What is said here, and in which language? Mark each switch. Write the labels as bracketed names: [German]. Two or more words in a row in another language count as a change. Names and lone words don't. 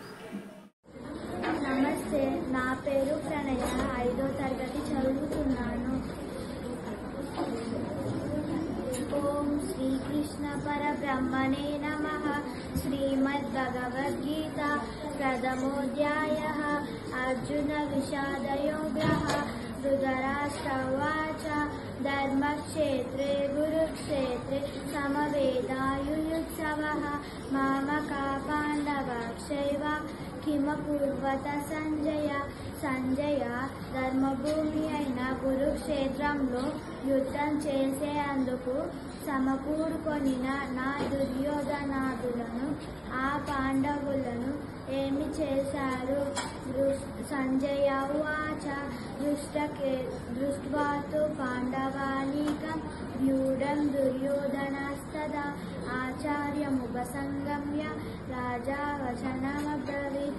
[Telugu] నమస్తే, నా పేరు ప్రణయ, 5వ తరగతి చదువుతున్నాను. [Sanskrit] ॐ श्रीकृष्ण परब्रह्मणे नमः. श्रीमद्भगवद्गीता प्रथमोऽध्यायः. अर्जुन विषादयोगः. धृतराष्ट्र उवाच धर्मक्षेत्रे कुरुक्षेत्रे समवेतायुयुत्सवः मामकाः पाण्डवाश्चैव किमकुर्वत सञ्जय. [Telugu] సంజయ ధర్మభూమి అయిన కురుక్షేత్రంలో యుద్ధం చేసేందుకు సమకూడుకొనిన నా దుర్యోధనాదులను ఆ పాండవులను ఏమి చేశారు? [Sanskrit] सञ्जय उवाच दृष्ट्वा तु पाण्डवानीकं व्यूढं दुर्योधनस्तदा आचार्यमुपसङ्गम्य राजा वचनमब्रवीत्.